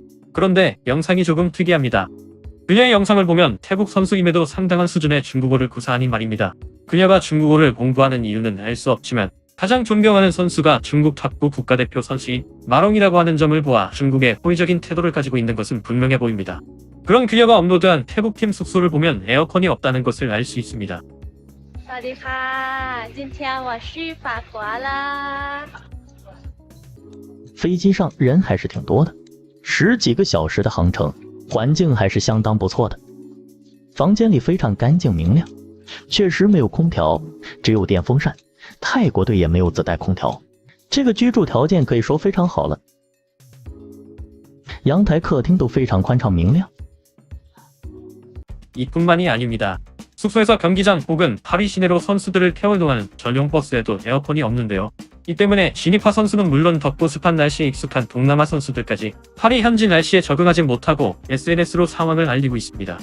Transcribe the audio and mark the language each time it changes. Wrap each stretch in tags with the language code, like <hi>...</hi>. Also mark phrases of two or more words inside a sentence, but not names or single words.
<ko>그런데 영상이 조금 특이합니다. 그녀의 영상을 보면 태국 선수임에도 상당한 수준의 중국어를 구사하니 말입니다. 그녀가 중국어를 공부하는 이유는 알 수 없지만, 가장 존경하는 선수가 중국 탁구 국가대표 선수인 마롱이라고 하는 점을 보아 중국에 호의적인 태도를 가지고 있는 것은 분명해 보입니다. 그런 그녀가 업로드한 태국팀 숙소를 보면 에어컨이 없다는 것을 알 수 있습니다.</ko> <th>สวัสดีค่ะ</th> <zh>今天我去法国啦飞机上人还是挺多的，10几个小时的航程，环境还是相当不错的。房间里非常干净明亮，确实没有空调，只有电风扇。泰国队也没有自带空调，这个居住条件可以说非常好了。阳台、客厅都非常宽敞明亮。</zh> <ko>이뿐만이 아닙니다. 숙소에서 경기장 혹은 파리 시내로 선수들을 태워동하는 전용 버스에도 에어컨이 없는데요. 이 때문에 진입하 선수는 물론 덥고 습한 날씨에 익숙한 동남아 선수들까지 파리 현지 날씨에 적응하지 못하고 SNS로 상황을 알리고 있습니다.</ko>